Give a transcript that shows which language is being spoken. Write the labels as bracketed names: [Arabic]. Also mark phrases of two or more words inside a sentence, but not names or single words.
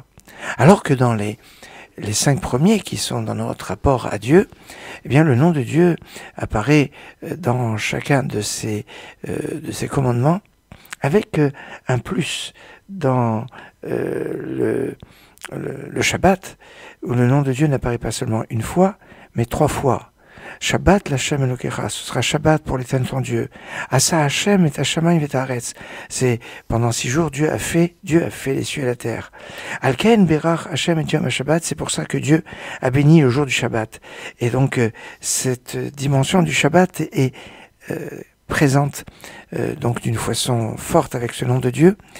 [French] Alors que dans les 5 premiers qui sont dans notre rapport à Dieu, le nom de Dieu apparaît dans chacun de ces commandements avec un plus dans le Shabbat, où le nom de Dieu n'apparaît pas seulement une fois, mais 3 fois. [Hebrew] שבת לה' אלהיך, [French] ce sera Shabbat pour l'Éternel ton Dieu. [Hebrew] עשה ה' את השמים ואת הארץ. [French] C'est pendant 6 jours Dieu a fait les cieux et la terre. [Hebrew] על כן ברך ה' את יום השבת, [French] c'est pour ça que Dieu a béni le jour du Shabbat. Et donc cette dimension du Shabbat est présente donc d'une façon forte avec ce nom de Dieu.